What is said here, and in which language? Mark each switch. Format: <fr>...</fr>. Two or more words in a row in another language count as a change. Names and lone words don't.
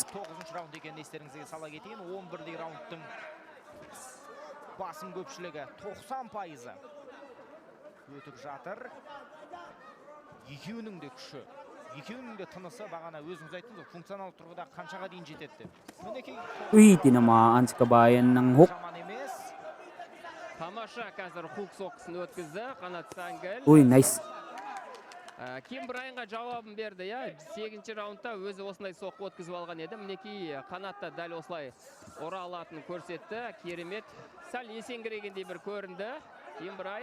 <kk>9-шы раунд екенін естеріңізге сала кетейін. 11-дей раундтың басым көпшілігі 90% өтіп жатыр. Екеуінің де күші, екеуінің де тынысы бағана өзіңіз айттыңыз, функционал тұрғыда қаншаға дейін жетеді деп. Мінекей</kk> <tl>Uy, tinamaan si Kabayan ng hook.</tl> <kk>жаман емес. Тамаша қазір хук соққысын өткізді Қанат Сәңгіл. Ой, nice. Ким Брайанға жауабын берді, я 8-ші раундта өзі осындай соққы өткізіп алған еді. Мінекей Қанатта дәл осылай ұра алатынын көрсетті. Керемет. Сәл есеңгірегендей бір көрінді Ким Брайан.</kk>